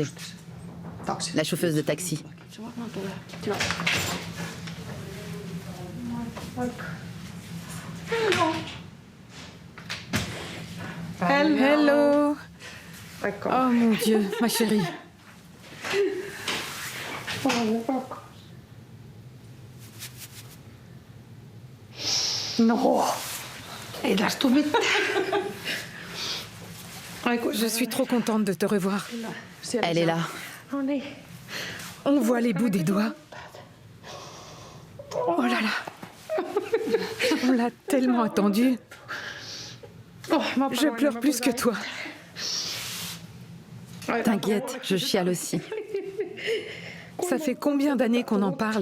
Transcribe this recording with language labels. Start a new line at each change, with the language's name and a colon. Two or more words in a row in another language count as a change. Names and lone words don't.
French: La chauffeuse de taxi. Hello. Oh mon Dieu, ma chérie.
Finnish: No, ei tästä tule mitään.
French: Je suis trop contente de te revoir. Elle est là.
Finnish: No niin.
French: On voit les bouts des doigts. Oh là là. On l'a tellement attendu. Je pleure plus que toi. T'inquiète, je chiale aussi. Ça fait combien d'années qu'on en parle?